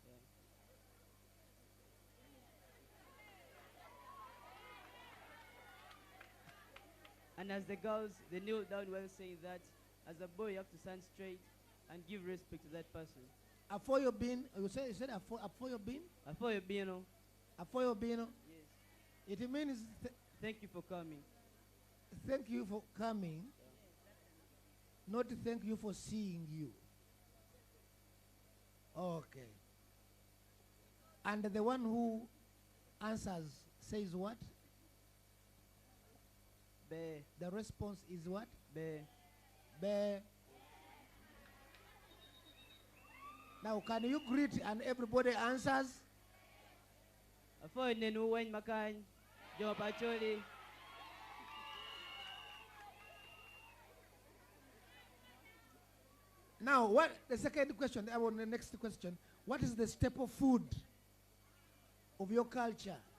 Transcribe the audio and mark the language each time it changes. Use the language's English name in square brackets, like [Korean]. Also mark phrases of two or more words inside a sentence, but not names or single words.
[English] And as the girls, they kneel down while saying that. As a boy, you have to stand straight and give respect to that person. [Alur] Afoyo bin, [English] you said [Alur] Afoyo bin? Afoyo bino. Afoyo bino? [English] Yes. It means thank you for coming. Thank you for coming. Not thank you for seeing you. Okay. And the one who answers says what? Be. The response is what? Be. Be. Now, can you greet and everybody answers? [Alur] Afoy nenu wen makan, jo pacholi. [English] Now, what the second question? I want the next question. What is the staple food of your culture?